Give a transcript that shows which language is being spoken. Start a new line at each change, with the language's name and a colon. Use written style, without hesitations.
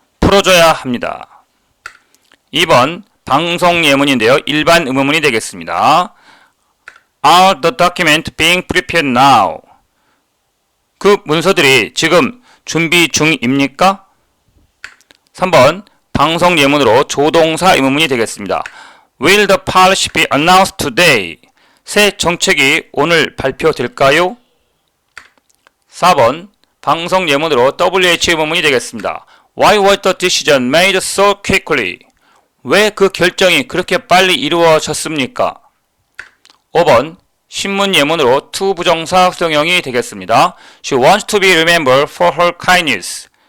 Korean: 풀어줘야 합니다. 2번 방송 예문인데요. 일반 의문문이 되겠습니다.
English: Are the documents being prepared now?
Korean: 그 문서들이 지금 준비 중입니까? 3번 방송 예문으로 조동사 의문문이 되겠습니다.
English: Will the policy be announced today?
Korean: 새 정책이 오늘 발표될까요? 4번 방송 예문으로 WH 의문문이 되겠습니다.
English: Why was the decision made so quickly?
Korean: 왜 그 결정이 그렇게 빨리 이루어졌습니까? 5번 신문 예문으로 to 부정사 수동형이 되겠습니다.
English: She wants to be remembered for her kindness.